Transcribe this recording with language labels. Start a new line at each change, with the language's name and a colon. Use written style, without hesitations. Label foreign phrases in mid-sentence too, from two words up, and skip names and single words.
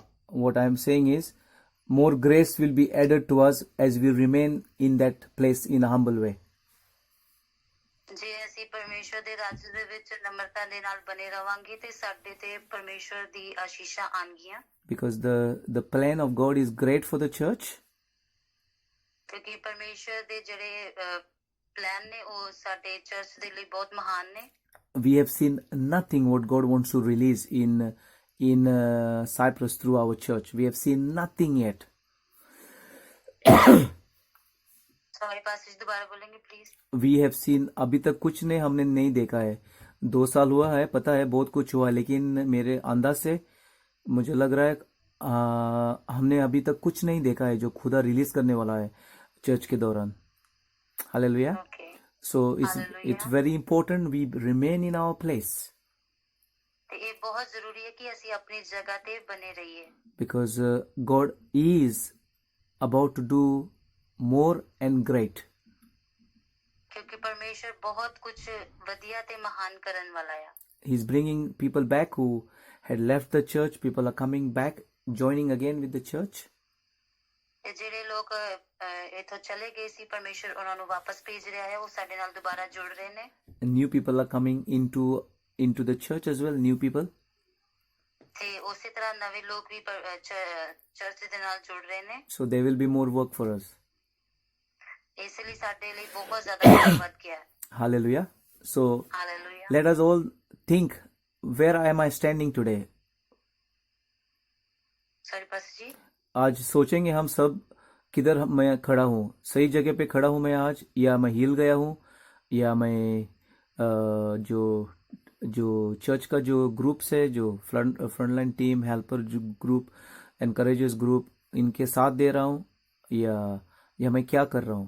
English: What I am saying is, more grace will be added to us as we remain in that place in a humble way.
Punjabi: ਜੇ ਅਸੀਂ ਪਰਮੇਸ਼ਵਰ ਦੇ ਰਾਜ ਦੇ ਵਿੱਚ ਨਮਰਤਾ ਦੇ ਨਾਲ ਬਨੇ ਰਵਾਂਗੇ ਤੇ ਸਾਡੇ ਤੇ ਪਰਮੇਸ਼ਵਰ ਦੀ ਆਸ਼ੀਸ਼ਾਂ ਆਣਗੀਆਂ।
English: Because the plan of God is great for the church.
Punjabi: ਕਿਉਂਕਿ ਪਰਮੇਸ਼ਵਰ ਦੇ ਜਿਹੜੇ ਪਲਾਨ ਨੇ ਉਹ ਸਾਡੇ ਚਰਚ ਦੇ ਲਈ ਬਹੁਤ ਮਹਾਨ ਨੇ।
English: We have seen nothing what God wants to release in Cyprus through our church. We have seen nothing yet.
Hindi: सॉरी पास्टर जी, दोबारा बोलेंगे प्लीज।
English: We have seen
Hindi: अभी तक कुछ ने हमने नहीं देखा है। 2 साल हुआ है, पता है बहुत कुछ हुआ, लेकिन मेरे अंदाज से मुझे लग रहा है हमने अभी तक कुछ नहीं देखा है जो खुदा रिलीज करने वाला है चर्च के दौरान। हालेलुया।
English: So it's very important we remain in our place.
Punjabi: ਤੇ ਇਹ ਬਹੁਤ ਜ਼ਰੂਰੀ ਹੈ ਕਿ ਅਸੀਂ ਆਪਣੀ ਜਗ੍ਹਾ ਤੇ ਬਨੇ ਰਹੀਏ।
English: Because God is about to do more and great.
Punjabi: ਕਿਉਂਕਿ ਪਰਮੇਸ਼ਵਰ ਬਹੁਤ ਕੁਝ ਵਧੀਆ ਤੇ ਮਹਾਨ ਕਰਨ ਵਾਲਾ ਹੈ।
English: He's bringing people back who had left the church. People are coming back, joining again with the church.
Punjabi: ਤੇ ਜਿਹੜੇ ਲੋਕ ਇਥੋਂ ਚਲੇ ਗਏ ਸੀ ਪਰਮੇਸ਼ਰ ਉਹਨਾਂ ਨੂੰ ਵਾਪਸ ਭੇਜ ਰਿਹਾ ਹੈ, ਉਹ ਸਾਡੇ ਨਾਲ ਦੁਬਾਰਾ ਜੁੜ ਰਹੇ ਨੇ।
English: And new people are coming into the church as well. New people.
Punjabi: ਤੇ ਉਸੇ ਤਰ੍ਹਾਂ ਨਵੇਂ ਲੋਕ ਵੀ ਚਰਚ ਦੇ ਨਾਲ ਜੁੜ ਰਹੇ ਨੇ।
English: So there will be more work for us.
Punjabi: ਇਸ ਲਈ ਸਾਡੇ ਲਈ ਬਹੁਤ ਜ਼ਿਆਦਾ ਕੰਮ ਵੱਧ ਗਿਆ ਹੈ।
English: Hallelujah. So
Punjabi: ਹਾਲੇਲੂਇਆ।
English: let us all think, where am I standing today?
Hindi: सॉरी पास्टर जी। आज सोचेंगे हम सब किधर मैं खड़ा हूँ। सही जगह पे खड़ा हूँ मैं आज, या मैं हिल गया हूँ, या मैं जो चर्च का जो ग्रुप्स है, जो
English: frontline team, helper group, encouragers group,
Hindi: इनके साथ दे रहा हूँ, या मैं क्या कर रहा हूँ।